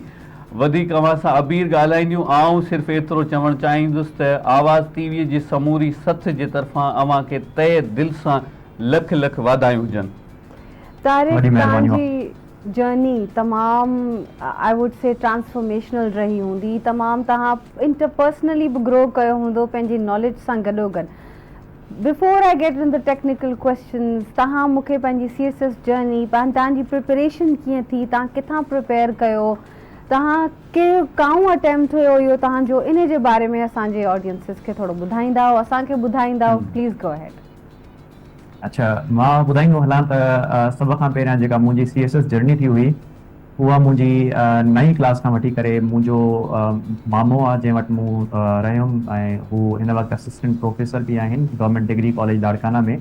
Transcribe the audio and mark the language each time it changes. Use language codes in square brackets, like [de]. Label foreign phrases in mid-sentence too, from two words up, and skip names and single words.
[sd] वधीक अव्हां सां अबीर ॻाल्हाईंदियूं, आऊं सिर्फ़ु एतिरो चवणु चाहींदुसि त आवाज़ टीवीअ जी समूरी सथ जे तरफ़ां अव्हांखे तहे दिलि सां लख लख वाधायूं हुजनि। तारिक, तव्हांजी जर्नी तमामु [en] I would say transformational [sd] रही हूंदी। तमामु तव्हां इंटरपर्सनली बि ग्रो कयो हूंदो पंहिंजी नॉलेज सां गॾोगॾु। [en] before I get in the technical questions, [sd] तव्हां मूंखे पंहिंजी CSS जर्नी, तव्हांजी प्रिपरेशन कीअं थी, तव्हां किथां प्रिपेयर कयो, तव्हां कहिड़ो काऊं अटैम्प्ट हुयो इहो तव्हांजो, इन जे बारे में असांजे ऑडियंसिस खे थोरो ॿुधाईंदा, असांखे ॿुधाईंदा, [en] please go ahead. [sd] अच्छा, मां ॿुधाईंदो हलां त सभ खां पहिरियां जेका मुंहिंजी CSS जर्नी थी हुई उहा मुंहिंजी 9वीं क्लास खां वठी करे मुंहिंजो मामो आहे जंहिं वटि मूं रहियुमि, ऐं हू हिन वक़्तु [en] assistant professor [sd] बि आहिनि गवर्नमेंट डिग्री कॉलेज लाड़काना में।